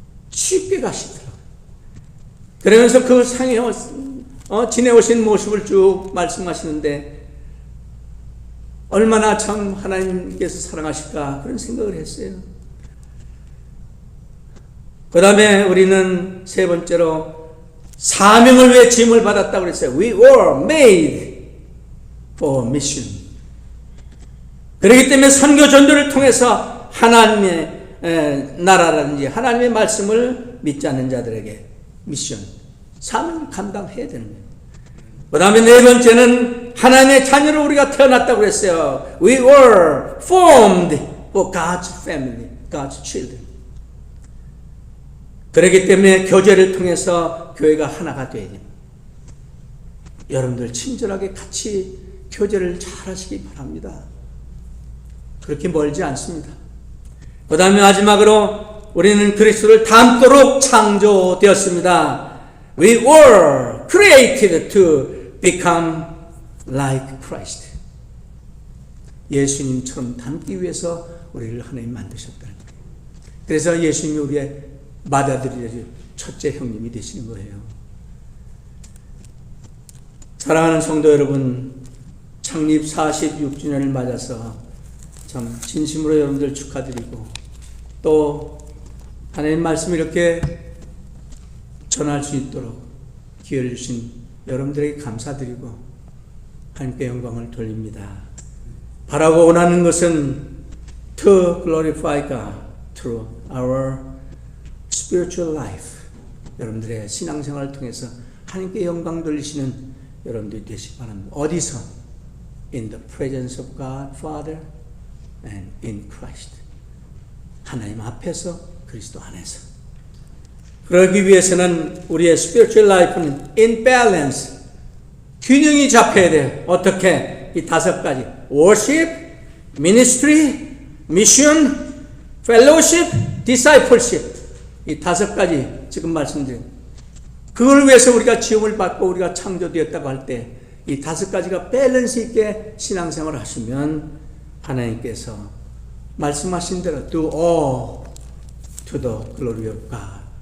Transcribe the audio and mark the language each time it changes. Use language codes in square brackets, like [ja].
[ko] 쉽게 가시더라고요. 그러면서 그 상에 지내오신 모습을 쭉 말씀하시는데 얼마나 참 하나님께서 사랑하실까 그런 생각을 했어요. 그 다음에 우리는 세 번째로 사명을 위해 지음을 받았다고 그랬어요. [en] We were made for mission. [ko] 그렇기 때문에 선교 전도를 통해서 하나님의 나라라든지 하나님의 말씀을 믿지 않는 자들에게 미션, 사명을 감당해야 되는 거예요. 그 다음에 네 번째는 하나님의 자녀로 우리가 태어났다고 그랬어요. [en] We were formed for God's family, God's children. [ko] 그렇기 때문에 교제를 통해서 교회가 하나가 되어야 됩니다. 여러분들 친절하게 같이 교제를 잘 하시기 바랍니다. 그렇게 멀지 않습니다. 그 다음에 마지막으로 우리는 그리스도를 닮도록 창조되었습니다. [en] We were created to become like Christ. [ko] 예수님처럼 닮기 위해서 우리를 하나님 만드셨다는 거예요. 그래서 예수님이 우리의 맏아들이 첫째 형님이 되시는 거예요. 사랑하는 성도 여러분, 창립 46주년을 맞아서 참 진심으로 여러분들 축하드리고 또 하나님 말씀 이렇게 전할 수 있도록 기회를 주신 여러분들에게 감사드리고 하나님께 영광을 돌립니다. 바라고 원하는 것은 [en] to glorify God through our spiritual life. [ko] 여러분들의 신앙생활을 통해서 하나님께 영광 돌리시는 여러분들이 되시기 바랍니다. 어디서? [en] In the presence of God Father and in Christ. [ko] 하나님 앞에서 그리스도 안에서. 그러기 위해서는 우리의 [en] spiritual life [ko] 는 [en] in balance, [ko] 균형이 잡혀야 돼요. 어떻게? 이 다섯 가지. [en] worship, ministry, mission, fellowship, discipleship. [ko] 이 다섯 가지 지금 말씀드린 그걸 위해서 우리가 지음을 받고 우리가 창조되었다고 할 때 이 다섯 가지가 밸런스 있게 신앙생활을 하시면 하나님께서 말씀하신 대로 [en] do all to the glory of God.